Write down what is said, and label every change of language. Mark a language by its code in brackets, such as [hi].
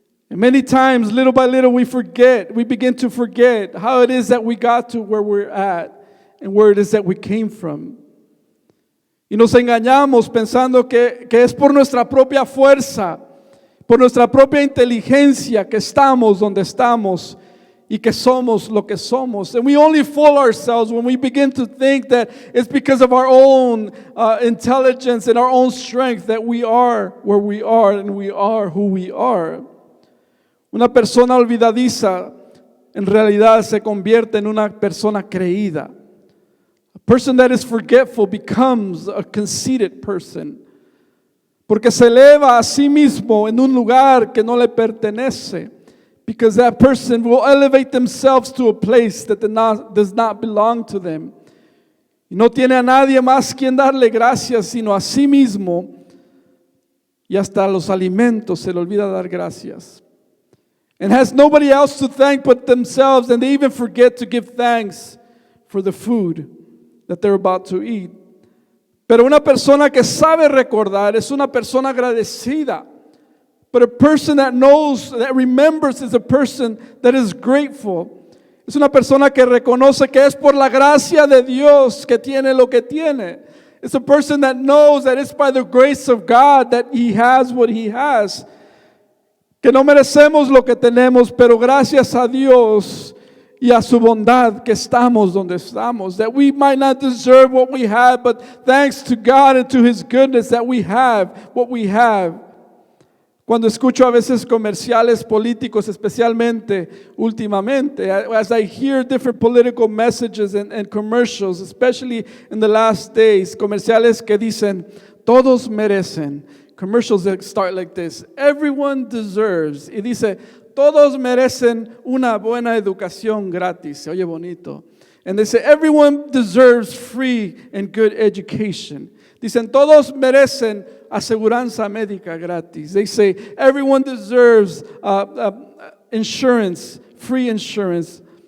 [en] And many times, little by little, we begin to forget how it is that we got to where we're at and where it is that we came from. [es] Y nos engañamos pensando que es por nuestra propia fuerza, por nuestra propia inteligencia que estamos donde estamos y que somos lo que somos. [en] And we only fool ourselves when we begin to think that it's because of our own intelligence and our own strength that we are where we are and we are who we are. [es] Una persona olvidadiza en realidad se convierte en una persona creída. [en] A person that is forgetful becomes a conceited person. [es] Porque se eleva a sí mismo en un lugar que no le pertenece. [en] Because that person will elevate themselves to a place that does not belong to them. [es] Y no tiene a nadie más quien darle gracias sino a sí mismo. Y hasta los alimentos se le olvida dar gracias. [en] And has nobody else to thank but themselves, and they even forget to give thanks for the food that they're about to eat. [es] Pero una persona que sabe recordar es una persona agradecida. [en] But a person that knows, that remembers, is a person that is grateful. [es] Es una persona que reconoce que es por la gracia de Dios que tiene lo que tiene. [en] It's a person that knows that it's by the grace of God that he has what he has. [es] Que no merecemos lo que tenemos, pero gracias a Dios y a su bondad que estamos donde estamos. [en] That we might not deserve what we have, but thanks to God and to His goodness that we have what we have. [es] Cuando escucho a veces comerciales políticos, especialmente últimamente, [en] as I hear different political messages and commercials, especially in the last days, [es] comerciales que dicen, todos merecen. [en] Commercials that start like this, everyone deserves. [es] Y dice, todos merecen una buena educación gratis. Se oye bonito. [en] And they say, everyone deserves free and good education. [es] Dicen, todos merecen aseguranza médica gratis. [en] They say, everyone deserves insurance, free insurance.